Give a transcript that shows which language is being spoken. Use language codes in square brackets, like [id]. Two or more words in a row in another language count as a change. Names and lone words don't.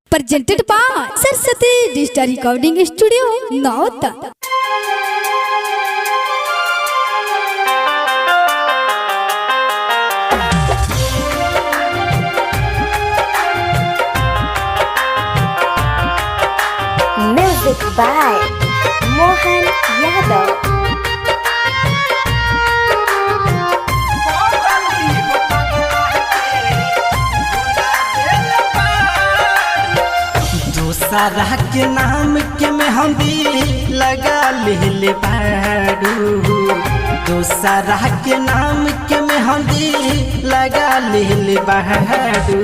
[en] presented by Saraswati Digital Recording Studio, Nauta. Music by Mohan Yadav. [bho] दूसरा के नाम के मेहंदी लगा ले बारू, दूसरा के नाम के मेहंदी लगा ले बारू।